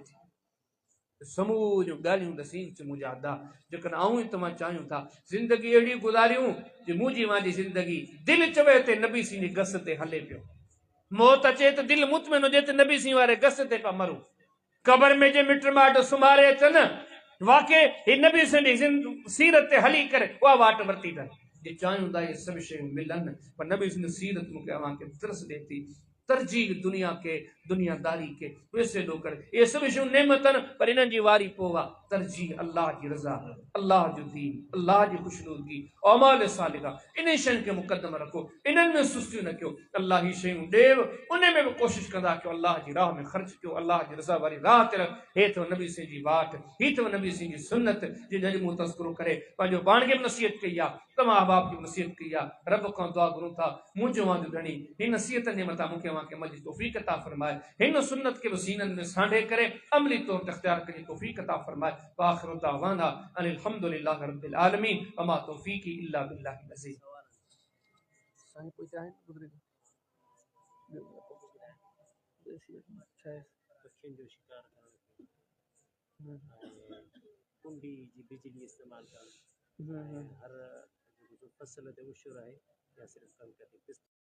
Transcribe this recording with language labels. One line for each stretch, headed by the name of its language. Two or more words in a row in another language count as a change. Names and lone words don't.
Sindhi: थी समूरियूं ॻाल्हियूं नसीब मुंहिंजा अदा जेकॾहिं आऊं ई तव्हां चाहियूं था ज़िंदगी अहिड़ी गुज़ारियूं जे मुंहिंजी मुंहिंजी ज़िंदगी दिलि चवे ते नबी सिंह जी गस ते हले पियो मौत अचे त दिलि मुतमिन हुजे त नबी सिंह वारे गस ते पिया मरूं कबर में जे मिट माइट सुम्हारे अचनि वाक़ई ही नबी सिंह जी सीरत ते हली करे उहा वाट वरिती अथनि जे चाहियूं था इहे सभु शयूं मिलनि पर नबी सिंह सीरत मूंखे अव्हांखे तरस ॾिए थी तरजीह दुनिया के दुनियादारी के वैसे ॾो करे ये सभु शयूं नेमतनि पर इन्हनि जी वारी पोइ आहे तरजीह अल्लाह जी रज़ा अल्लाह जो दीन अल्लाह जी खुशनुदगी औमाल सालिहा इन शयुनि खे मुक़दम रखो इन्हनि में सुस्तियूं न कयो अल्लाह ही शयूं ॾेव उन में बि कोशिशि कंदा कयो अल्लाह जी राह में ख़र्च कयो अल्लाह जी रज़ा वारी राह ते रख हे अथव नबी सिंह जी वाट ही अथव नबी सिंह जी सुन्नत जिन अॼु मूं तज़किरो करे पंहिंजो पाण खे बि नसीहत कई आहे तमामु अहबाब खे बि नसीहत कई आहे रब खां दुआ घुरूं था मुंहिंजो वांदो धणी हिन नसीहत जे मथां मूंखे अव्हांखे अमल जी तौफ़ीक़ अता फरमाए हिन सुन्नत खे बि सीननि में सांढे करे अमली तौर ते इख़्तियार करण जी तौफ़ीक़ अता फरमाए
Arabic: وآخر دعوانا أن الحمد لله رب العالمين وما توفيقي إلا بالله العزيز
Sindhi: साईं कोई चाहे पखियुनि जो शिकार करणु कुंडी जी बिजली इस्तेमालु करणु हर जेको फसल ते उछर आहे या सिर्फ़ु कणिक ते